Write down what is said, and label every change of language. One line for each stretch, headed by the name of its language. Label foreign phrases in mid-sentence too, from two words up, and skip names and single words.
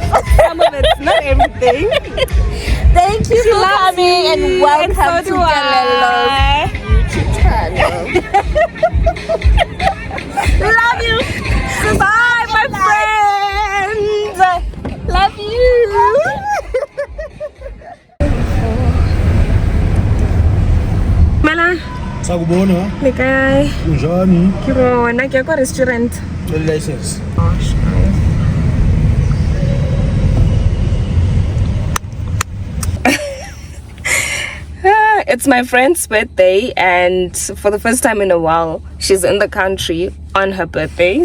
English: Some of it's not everything. Thank you for coming and welcome to Galelo's YouTube channel. Love you. Goodbye, my friends. Love you. Mala,
Zulu: Sakubona,
Tswana: le kae?
Zulu: unjani?
Tswana: Ke bona ke ya kwa restaurant.
English: The license. It's my friend's birthday, and for the first time in a while, she's in the country on her birthday.